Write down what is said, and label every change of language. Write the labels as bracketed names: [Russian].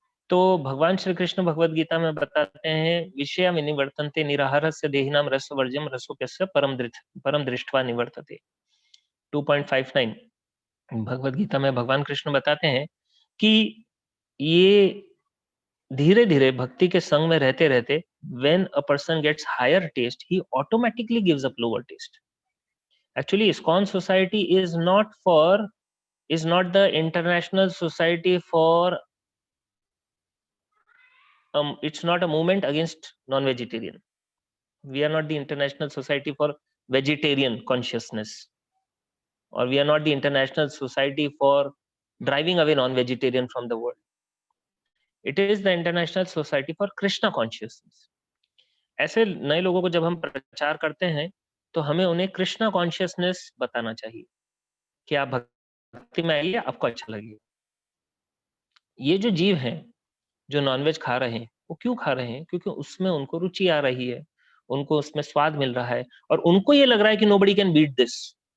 [Hindi] तो भगवान श्री कृष्ण भगवद गीता में बताते हैं, [Sanskrit] विषया निवर्तन्ते निराहारस्य देहिनाम रसवर्ज्यम रसोप्यस्य परम दृष्ट्वा निवर्तते। [Hindi] 2.59 भगवद गीता में भगवान कृष्ण बताते हैं कि ये धीरे धीरे भक्ति के संग में रहते रहते, [English] when a person gets higher taste, he automatically gives up lower taste. Actually, ISKCON society is not the international society for it's not a movement against non-vegetarian. We are not the international society for vegetarian consciousness, or we are not the international society for driving away non-vegetarian from the world. It is the international society for Krishna consciousness. [Hindi] ऐसे नए लोगों को जब हम प्रचार करते हैं, तो हमें उन्हें कृष्णा कॉन्शियसनेस बताना चाहिए कि आप भक्ति में आइए, आपको अच्छा लगेगा। ये जो जीव हैं जो नॉनवेज खा रहे हैं, वो क्यों खा रहे हैं? क्योंकि उसमें उनको रुचि आ रही है, उनको उसमें स्वाद मिल रहा है, और उनको ये लग रहा है कि [English] Nobody can beat this.